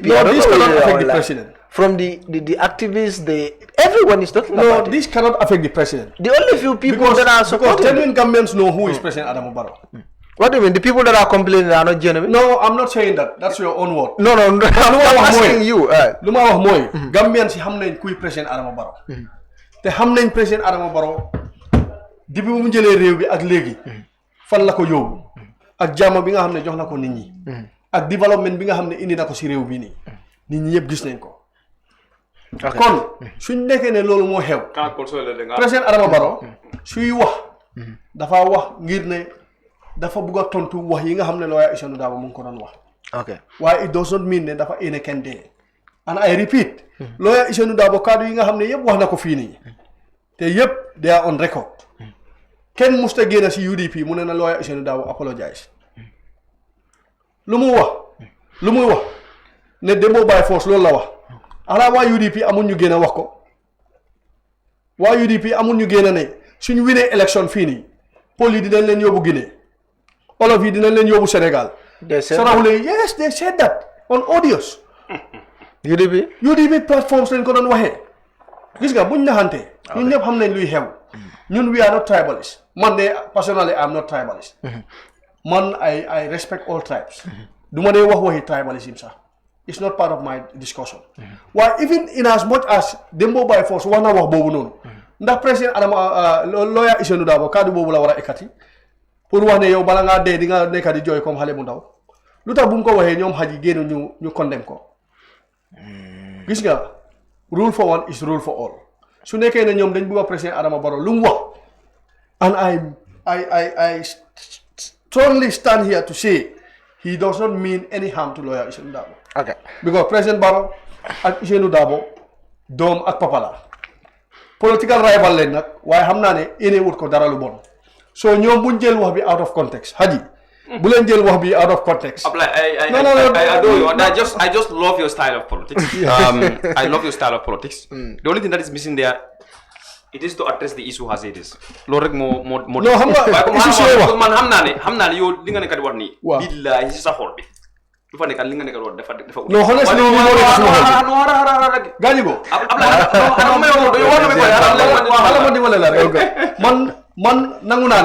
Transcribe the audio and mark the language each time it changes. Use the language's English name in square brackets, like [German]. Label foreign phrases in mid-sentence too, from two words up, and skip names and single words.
[English] No, this cannot affect the president. From the activists, everyone is talking about it. No, this cannot affect the president. The only few people that are supporting. Because genuine Gambians know who is President Adama Barrow. What do you mean? The people that are complaining are not genuine? No, I'm not saying that. That's your own word. No. I'm asking you. [Wolof] Luma wax moy Gambians xam nañ kuy President Adama Barrow. Te xam nañ President Adama Barrow depuis bu mu jëlé réew bi ak légui fan la ko yóbbu ak jàmm bi nga xam ne jox na ko nit ñi ak développement bi nga xam ne indi na ko ci réew bi nii nit ñi yëpp gis nañ ko kon suñ nekkee ne loolu moo xew président Adama Barrow suy wax dafa wax ngir ne dafa bëgg a tontu wax yi nga xam ne lawyer Ousainou Darboe mu ngi ko doon wax waaye [English] it does not mean [Wolof] ne dafa ene kenn dee [English] and I repeat [Wolof] lawyer Ousainou Darboe kaddu yi nga xam ne yëpp wax na ko fii nii te yëpp [English] they are on record [Wolof] kenn musta génn ci UDP mu ne na lawyer Ousainou Darboe apologize lu muy wax ne demo [English] by force [Wolof] loolu la wax ala waa UDP amul ñu génn wax ko waa UDP amul ñu génn ne suñu winee élection fii nii pol yi dinañ leen yóbbu Guinée olof yi dinañ leen yóbbu Sénégal saraxule [English] yes they said that on audios UDP platforms [Wolof] lañ ko doon waxee gis nga buñ naxante ñun ñëpp xam nañ luy xew ñun [English] we are not tribalist [Wolof] man de [English] personally I am not tribalist [Wolof] man [English] I respect all tribes [Wolof] duma dee wax waxi tribalism sax [English] it's not part of my discussion [Wolof] waaye [English] even in as much as Dembo by force [Wolof] wax na wax boobu noonu ndax président Adama lawyer Ousainou Darboe kaddu boobu la war a ekkati pour wax ne yow bala ngaa dee di nga nekka di jooy comme xale bu ndaw lu tax bu mu ko waxee ñoom Haji génn ñu condemn ko gis nga [English] rule for one is rule for all [Wolof] su nekkee ne ñoom dañ bëgg a président Adama Barrow lu mu wax [English] and I strongly stand here to say he does not mean any harm to lawyer Ousainou Darboe. Okay. [Wolof] Because President Barrow ak Ousainou Darboe doom ak papa la [English] political rival [Wolof] leen nag waaye xam naa ne ene wut ko dara lu bon so ñoom buñ jël wax bi [English] out of context [Wolof] Haji bu leen jël wax bi [English] out of context. I adore you. And I just love your style of politics. I love your style of politics. The only thing that is missing there, it is to address the issue as it is. [Wolof] Loolu rek moo no xam nga man xam naa ne yow li nga nekk di wax nii. Billahi si sa xol bi. Du fa nekk li nga nekk di wax dafa. non honestly li moo nekk sama xol bi. Gaañu ko. ma dimbale la rek. man nangu naa ne.